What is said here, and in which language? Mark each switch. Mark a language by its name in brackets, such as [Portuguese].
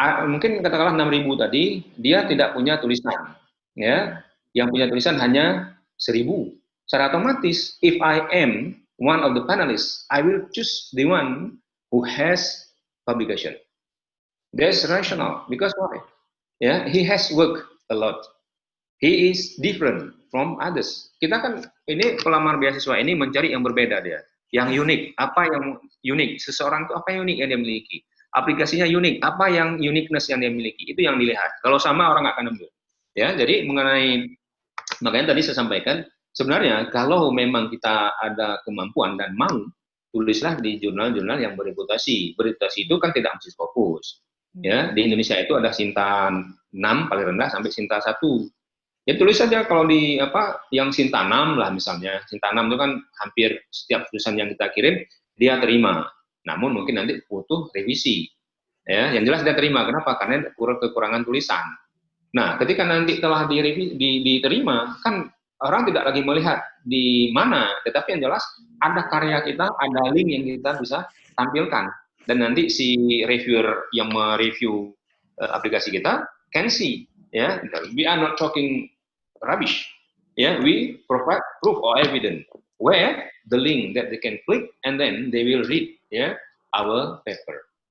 [Indonesian] Mungkin katakanlah 6.000 tadi, dia tidak punya tulisan, yang punya tulisan hanya 1.000. [English] Secara otomatis, if I am one of the panelists, I will choose the one who has publication. That's rational, because why? He has worked a lot. He is different from others. [Indonesian] Kita kan ini pelamar beasiswa ini mencari yang berbeda dia, yang unik. Apa yang unik? Seseorang itu apa yang unik yang dia miliki? Aplikasinya unik. Apa yang uniqueness yang dia miliki? Itu yang dilihat. Kalau sama orang nggak akan ambil. Ya, jadi makanya tadi saya sampaikan sebenarnya kalau memang kita ada kemampuan dan mau, tulislah di jurnal-jurnal yang bereputasi. Bereputasi itu kan tidak mesti fokus. Ya, di Indonesia itu ada Sinta 6 paling rendah sampai Sinta 1. Ya tulis saja kalau di yang Sintanam lah misalnya. Sintanam itu kan hampir setiap tulisan yang kita kirim dia terima. Namun mungkin nanti butuh revisi. Ya, yang jelas dia terima. Kenapa? Karena kekurangan tulisan. Nah, ketika nanti telah diterima, kan orang tidak lagi melihat di mana, tetapi yang jelas ada karya kita, ada link yang kita bisa tampilkan. Dan nanti si reviewer yang mereview aplikasi kita [English] can see, ya, we are not talking rubbish, ya, we provide proof or evidence where the link that they can click and then they will read, ya, our paper.